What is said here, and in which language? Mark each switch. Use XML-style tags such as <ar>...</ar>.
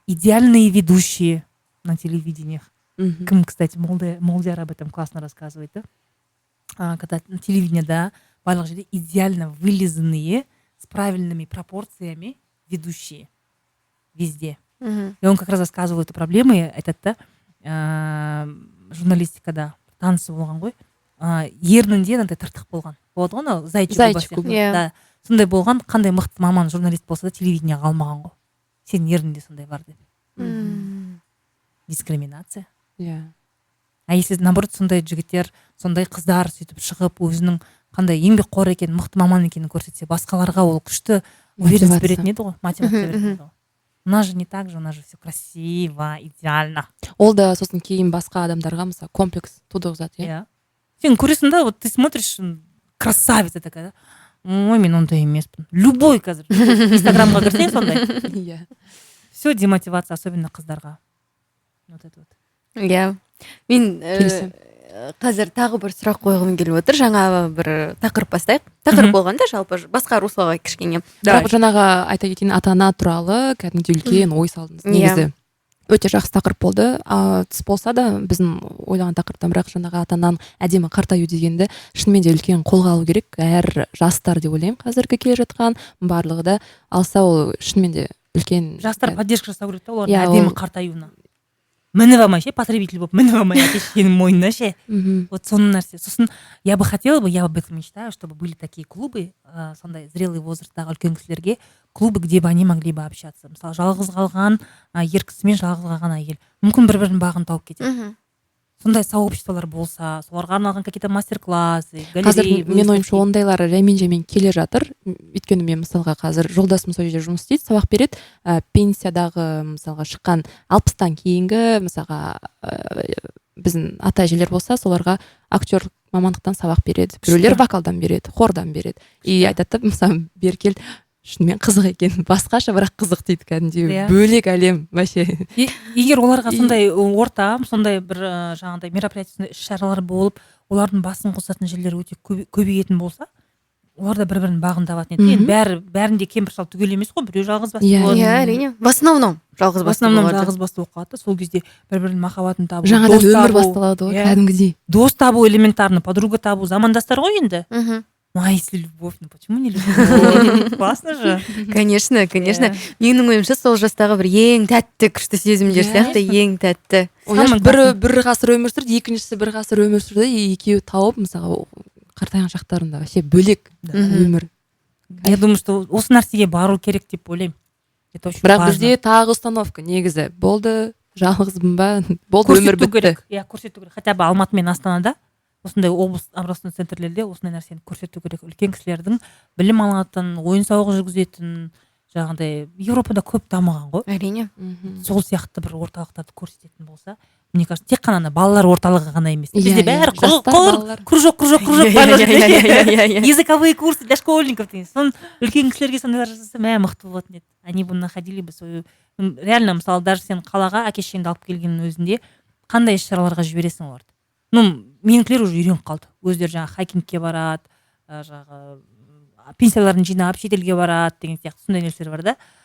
<ru>Идеальные ведущие на телевидениях. Кім, кстати, Молдияр об этом классно рассказывает, да? Когда на телевидении, да,</ru> <kk>барлық жерде</kk> <ru>идеально вылизанные, с правильными пропорциями ведущие. Везде. И он как раз рассказывал эту проблему,</ru> <kk>айтады да, журналистикада танысы болған ғой, ернінде мынандай тыртық болған. Вот оны зайчик да. Сондай болған, қандай мықты маман журналист болса да телевидениеге алмаған ғой. Сенің ерніңде сондай бар деп. Дискриминация.</kk> <ru>А если наоборот</ru> <kk>сондай жігіттер, сондай қыздар сөйтіп шығып өзінің қандай еңбекқор екенін, мықты маман екенін көрсетсе, басқаларға ол күшті уверенность беретін еді ғой, мотивация беретін еді ғой.</kk> <ru>У нас же не так же, у нас же все красиво, идеально.</ru> <kk>Ол да сосын кейін басқа адамдарға мысалы комплекс тудырғызады, иә. Сен көресің да,</kk> <ru>вот ты смотришь, красавица такая, да?</ru> <kk>Ой, мен ондай емеспін. Любой қазір. Инстаграмға кірсең сондай.</kk> <ru>Все демотивация, особенно қыздарға. Вот это вот.</ru> <kk>Иә. Мен қазір тағы бір сұрақ қойғым келіп отыр. Жаңа бір тақырып бастайық. Тақырып болғанда жалпы басқа руслаға кішкене. Бірақ жаңағы айта кетейін, ата-ана туралы кәдімгі үлкен ой салдыңыз. Негізі өте жақсы тақырып болды. Тыс болса да біздің ойлаған тақырыптан, бірақ жаңағы ата-ананың әдемі қартаю дегенді шынымен де үлкен қолға алу керек. Әр жастар деп ойлаймын қазіргі келе жатқан барлығы да алса ол шынымен де үлкен. Жастар поддержка жасау керек та олардың әдемі қартаюына. Мініп алмай ше, потребитель болып мініп алмай әкешенің мойнына ше. Вот соның нәрсе.</kk> <ru>Сосын я бы хотела бы, я об этом мечтаю, чтобы были такие клубы, сондай зрелый возрасттағы</ru> <kk>үлкен кісілерге,</kk> <ru>клубы, где бы они могли бы общаться.</ru> <kk>Мысалы, жалғыз қалған ер кісі мен жалғыз қалған әйел. Мүмкін бір-бірін бағын тауып кетеді. Сондай сообществолар болса, соларға арналған</kk> <ru>какие-то мастер-классы, галереи.</ru> <kk>Қазір мен ойымша ондайлары жаймен келе жатыр. Өйткені мен мысалға қазір жолдасым сол жерде жұмыс істейді, сабақ береді. Пенсиядағы мысалға шыққан 60-тан кейінгі мысалға біздің ата-әжелер болса, соларға актер мамандықтан сабақ береді. Біреулер вокалдан береді, хордан береді. И айтады, мысалы, бері кел, шынымен қызық екен, басқаша бірақ қызық дейді, кәдімгідей бөлек әлем вообще. Егер оларға сондай ортам, сондай бір жаңағыдай мероприятие іс-шаралар болып, олардың басын қосатын жерлер өте көбейетін болса, олар да бір-бірін бағын табатын еді. Бәрінде кемпір шал түгел емес қой, біреу жалғыз басты болады. Иә, әрине. В основном жалғыз басты болып қалады. Сол кезде бір-бірінің махаббатын табу, жаңадан өмір басталады ғой, кәдімгідей. Дос табу элементарно, подруга табу, замандастар ғой енді.</kk> <ru>А если любовь, ну почему не любовь? Классно же. Конечно.</ru> <kk>Менің ойымша сол жастағы бір ең тәтті күшті сезімдер сияқты, ең тәтті. Бір ғасыр өмір сүрді, екіншісі бір ғасыр өмір сүрді, екеуі тауып, мысалы, қартайған шақтарында вообще бөлек өмір.</kk> <ru>Я думаю, что</ru> <kk>осы нәрсеге бару керек деп ойлаймын. Бірақ бізде тағы установка негізі. Болды, жалғызбын ба? Болды, өмір бітті. Иә, көрсету керек. Хотя бы Алматы мен Астанада осындай облыстық центрлерде осындай нәрсені көрсету керек. Үлкен кісілердің білім алатын, ойын сауық жүргізетін, жаңағыдай Европада көп дамыған ғой. Әрине. Сол сияқты бір орталықтарды көрсететін болса,</kk> <ru>мне кажется,</ru> <kk>тек қана балалар орталығы ғана емес. Бізде бәрі кружок.</kk> <ru>Языковые курсы для школьников.</ru> <kk>Сон үлкен кісілерге сондайлар жасаса, мықты болатын еді.</kk> <ru>Они бы находили бы свою...</ru> <kk>Реально, мысалы, даже сен қалаға әке-шешеңді алып келгеннің өзінде қандай іс-шараларға жібересің оларды? Менікілер уже үйреніп қалды. Өздері жаңағы хайкингке барады, жаңағы пенсияларын жинап шетелге барады деген сияқты сондай нәрселер бар да.</kk>